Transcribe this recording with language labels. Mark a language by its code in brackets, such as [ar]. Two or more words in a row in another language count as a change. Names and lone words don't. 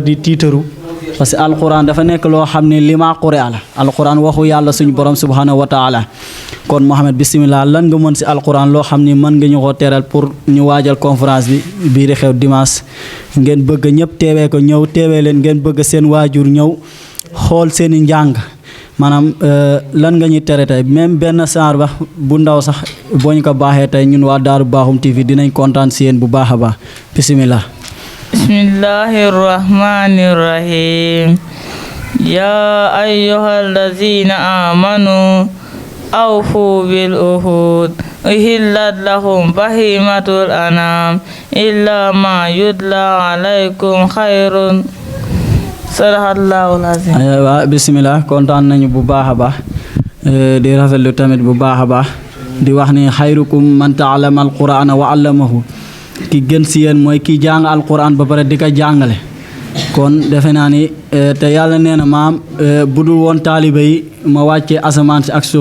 [wo] di tiitaru [fr] parce que [wo] alquran dafa nekk loo xam ne li maa qure la alquran waxu yàlla suñu borom [ar] سبحانه وتعالى [wo] kon Mohamed bisimilah lan nga mën si alquran loo xam ni mën nga ñu ko teral pour ñu waajal conférence bi bii di xew dimanche ngeen bëgg ñëpp teewee ko ñëw teewee leen ngeen bëgg seen waajur ñëw xool seen i njàng maanaam lan nga ñuy tere tey même benn saar ba bu ndaw sax boo ñu ko baaxee tey ñun waa Daaru Bakhoum TV dinañ kontaan si yéen bu baax a baax bisimilah. [ar] بسم الله الرحمن الرحيم يا أيها الذين آمنوا أوفوا بالعقود أحلت لهم بهيمة الأنعام إلا ما يتلى عليكم خير صدق الله العظيم. [wo] waaw bisimilah kontaan nañu bu baax a baax di rafetlu tamit bu baax a baax di wax ni [ar] خيركم من تعلم القرآن وعلمه [wo] ki gën si yéen mooy ki jàng alquran ba pare di ko jàngale kon defe naa ni te yàlla nee na maam bu dul woon taaliba yi ma wàccee asamaan si ak suuf